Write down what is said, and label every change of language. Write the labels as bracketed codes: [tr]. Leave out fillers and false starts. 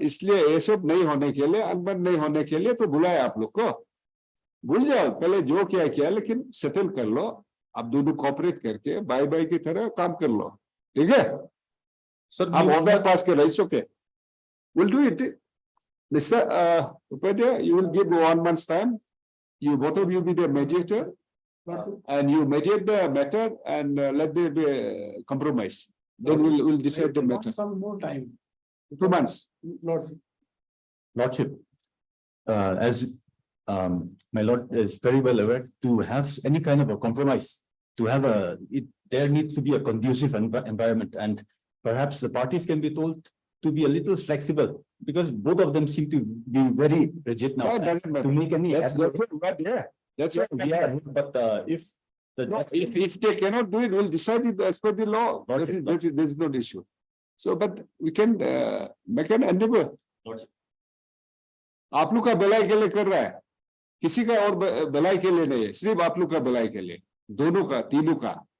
[hi] इसलिए ये सब नहीं होने के लिए, अनबन नहीं होने के लिए तो बुलाया आप लोग को। भूल जाओ पहले जो किया, लेकिन सेटल कर लो। आप दोनों कोऑपरेट करके भाई भाई की तरह काम कर लो, ठीक है? सर आप ऑर्डर पास के रह सके, [en] Will do it. Mister Upadhyay, you will give 1 month's time. You both of you be the mediator, and you mediate the matter and let there be a compromise. Then we'll decide the matter. Some more time. 2 months. Lordship, as my lord is very well aware, to have any kind of a compromise, to have there needs to be a conducive environment, and perhaps the parties can be told to be a little flexible, because both of them seem to be very rigid now. No, it doesn't matter. To make any That's what, yeah. That's what. yeah, but if the No, if they cannot do it, we'll decide it as per the law. There's no issue. So, but we can make an endeavor. [hi] आप लोग का भलाई के लिए कर रहा है, किसी का और भलाई के लिए नहीं है, सिर्फ आप लोग का भलाई के लिए, दोनों का, तीनों का।